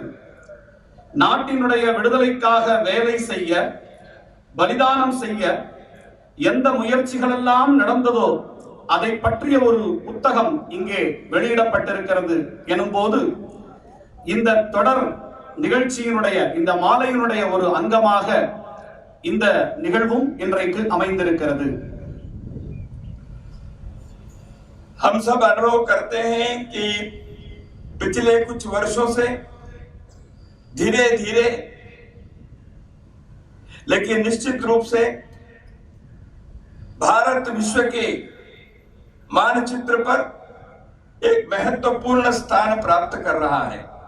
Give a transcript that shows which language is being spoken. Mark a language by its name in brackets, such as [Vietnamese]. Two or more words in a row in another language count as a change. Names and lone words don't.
[Tamil] நாட்டினுடைய விடுதலைக்காக வேலை செய்ய, பலிதானம் செய்ய எந்த முயற்சிகள் எல்லாம் நடந்ததோ அதை பற்றிய ஒரு புத்தகம் இங்கே வெளியிடப்பட்டிருக்கிறது எனும் போது, இந்த தொடர் நிகழ்ச்சியினுடைய, இந்த மாலையினுடைய ஒரு அங்கமாக இந்த நிகழ்வும் இன்றைக்கு அமைந்திருக்கிறது. [Hindi] हम सब अनुभव करते हैं कि पिछले कुछ वर्षों से धीरे धीरे लेकिन निश्चित रूप से भारत विश्व के मानचित्र पर एक महत्वपूर्ण स्थान प्राप्त कर रहा है।